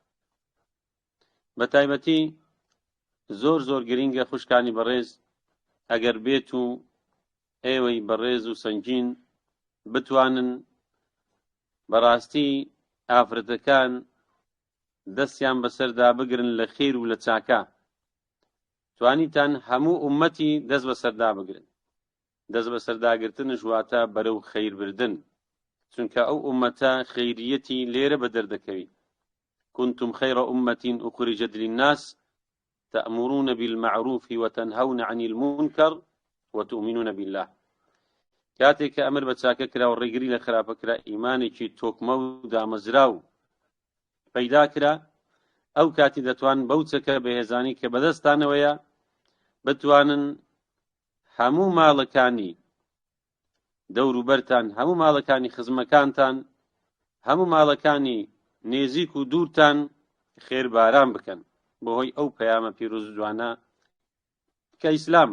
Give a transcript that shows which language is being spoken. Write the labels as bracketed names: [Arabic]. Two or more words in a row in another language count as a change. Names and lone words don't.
[Central Kurdish] بە تایبەتی زۆر زۆر گرینگە خوشکانی بەڕێز ئەگەر بێت و ئێوەی بەڕێز و سەنگین بتوانن بەڕاستی ئافرەتەکان دەستیان بەسەردا بگرن لە خێر و لە چاکە، توانیتان هەموو ئومەتی دەست بەسەردا بگرن. دەست بەسەرداگرتنش واتە بەرەو خەیربردن، چونکە ئەو ئومەتە خەیریەتی لێرە بە دەردەکەوی. [Arabic] كنتم خير أمة أخرجت للناس تأمرون بالمعروف وتنهون عن المنكر وتؤمنون بالله. [Central Kurdish] كاتێک کە ئەمر بە چاکە کرا و ڕێگری لە خراپە کرا، ئیمانێکی تۆکمە و دامەزرا و پەیدا کرا، ئەو کاتی دەتوان بەو چەکە بەهێزانی کە بەدەستانەوەیە بتوانن هەموو ماڵەکانی دەوروبەرتان، هەموو ماڵەکانی خزمەکانتان، هەموو ماڵەکانی نێزیک و دوورتان خێرباران بکەن بەهۆی ئەو پەیامە پیرۆز و جوانە کە ئیسلامە.